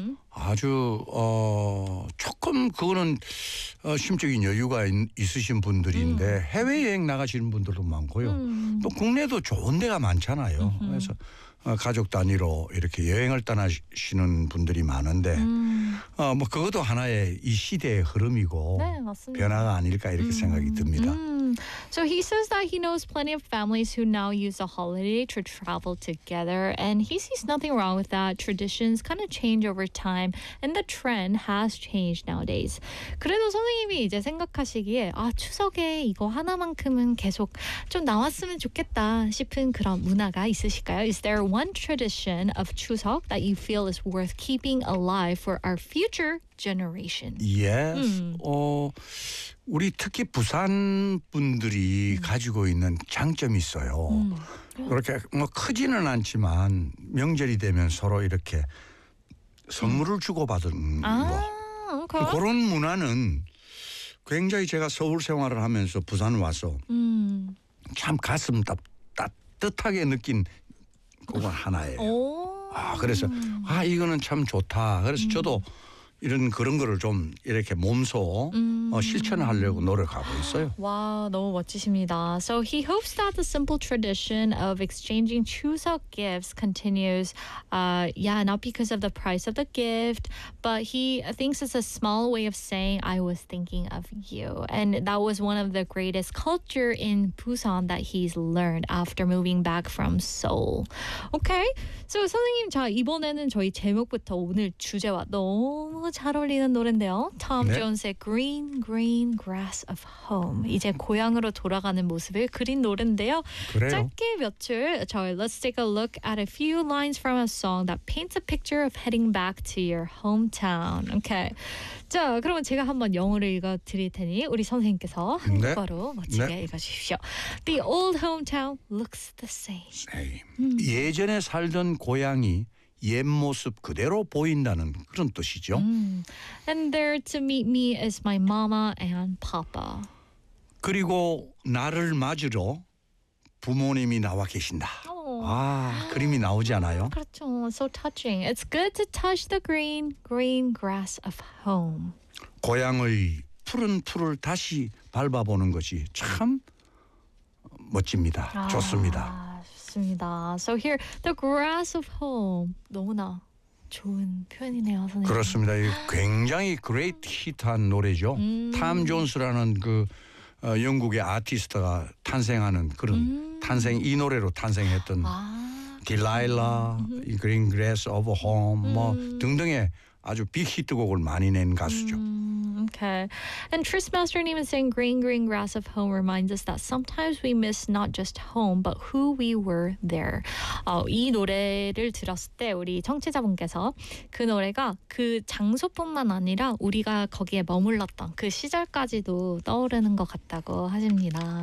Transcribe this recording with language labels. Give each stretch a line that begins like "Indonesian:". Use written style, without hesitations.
Korean: 아주 조금 그거는 심적인 여유가 있으신 분들인데 해외여행 나가시는 분들도 많고요. 또 국내도 좋은 데가 많잖아요. 그래서 가족 단위로 이렇게 여행을 떠나시는 분들이 많은데 뭐 그것도 하나의 이 시대의 흐름이고 네, 변화가 아닐까 이렇게 생각이 듭니다.
English: So he says that he knows plenty of families who now use a holiday to travel together, and he sees nothing wrong with that. Traditions kind of change over time, and the trend has changed nowadays.
Korean: 그래도 선생님이 이제 생각하시기에 아 추석에 이거 하나만큼은 계속 좀 나왔으면 좋겠다 싶은 그런 문화가 있으실까요?
English: Is there one tradition of 추석 that you feel is worth keeping alive for our future generations? Yes.
Korean: 우리 특히 부산 분들이 가지고 있는 장점이 있어요. 그렇게 뭐 크지는 않지만 명절이 되면 서로 이렇게 선물을 주고받은 거. 오케이. 그런 문화는 굉장히 제가 서울 생활을 하면서 부산 와서 참 가슴 따뜻하게 느낀 그거 하나예요. 아, 그래서 아 이거는 참 좋다. 그래서 저도 이런 그런 거를 좀 이렇게 몸소 실천하려고 노력하고 있어요. 와, 너무 멋지십니다.
English: So he hopes that the simple tradition of exchanging 추석 gifts continues. Yeah, not because of the price of the gift, but he thinks it's a small way of saying I was thinking of you. And that was one of the greatest culture in Busan that he's learned after moving back from Seoul. Okay.
Korean: So 선생님, 자, 이번에는 저희 제목부터 오늘 주제와 너무 잘 어울리는 노래인데요. Tom Jones의 Green Green Grass of Home. 이제 고향으로 돌아가는 모습을 그린 노래인데요. 그래요. 짧게 며칠 저희
English: Let's take a look at a few lines from a song that paints a picture of heading back to your hometown. Okay.
Korean: 자, 그러면 제가 한번 영어를 읽어드릴 테니 우리 선생님께서 한국어로 멋지게 읽어주십시오.
English: The old hometown looks the same.
Korean: 예전에 살던 고향이 옛 모습 그대로 보인다는 그런 뜻이죠.
English: And there to meet me is my mama and papa.
Korean: 그리고 나를 맞으러 부모님이 나와 계신다. 아, 그림이 나오지 않아요? 그렇죠.
English: So touching. It's good to touch the green, green grass of home.
Korean: 고향의 푸른 풀을 다시 밟아보는 것이 참 멋집니다. 아. 좋습니다.
English: So here, the grass of home.
Korean: 너무나 좋은 표현이네요, 선생님. 그렇습니다. 굉장히
English: great hit
Korean: 한 노래죠. Tom Jones라는 그 영국의 아티스트가 탄생하는 그런 탄생 이 노래로 탄생했던 Delilah, Green Grass of Home 뭐 등등의 아주 빅 히트곡을 많이 낸 가수죠.
English: Okay. And Tristmaster even saying green, green grass of home reminds us that sometimes we miss not just home, but who we were there.
Korean: 이 노래를 들었을 때 우리 청취자분께서 그 노래가 그 장소뿐만 아니라 우리가 거기에 머물렀던 그 시절까지도 떠오르는 것 같다고 하십니다.